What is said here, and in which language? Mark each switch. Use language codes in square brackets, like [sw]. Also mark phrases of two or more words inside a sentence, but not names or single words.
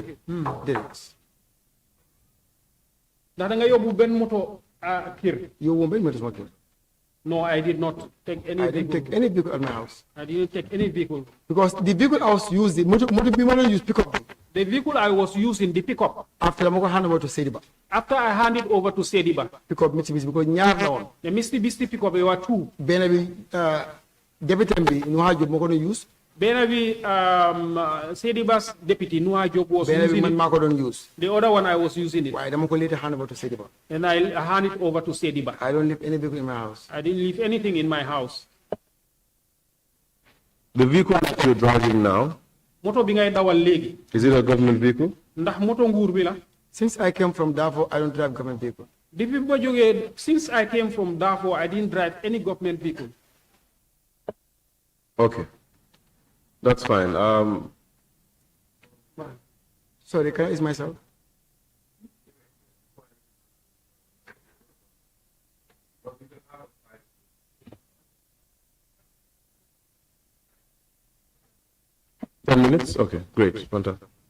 [wo] Déedéet. Ndax da nga yóbbu benn moto kër. Yóbbu benn moto sama kër. [en] No, I did not take any vehicle. I didn't take any vehicle at my house. I didn't take any vehicle. Because the vehicle I was using, [wo] motor bi ma doon [en] use pickup. The vehicle I was using, the pickup. After dama ko hand over to Sediba. After I handed over to Sediba. [wo] Pickup Mitsubishi because ñaar la woon. [en] The Mitsubishi pickup, there were two. [wo] Benn bi député bi Nuha Job moo ko doon use. Benn bi [en] Sediba's deputy Nuha Job was [wo] Benn bi [en] using man it. [wo] maa ko doon use. [en] The other one I was using it. [wo] Waaye dama ko [en] later hand over to Sediba. And I hand it over to Sediba. I don't leave any vehicle in my house. I didn't leave anything in my house. The vehicle that you're driving now, [wo] Moto bi ngay dawal léegi. [en] is it a government vehicle? [wo] Ndax moto nguur bi la. [en] Since I came from Darfur, I don't drive government vehicle. [wo] Depuis ma jógee, [en] since I came from Darfur, I didn't drive any government vehicle. Okay. That's fine. Sorry, can I use myself? Ten minutes? Okay, great. Fantastic.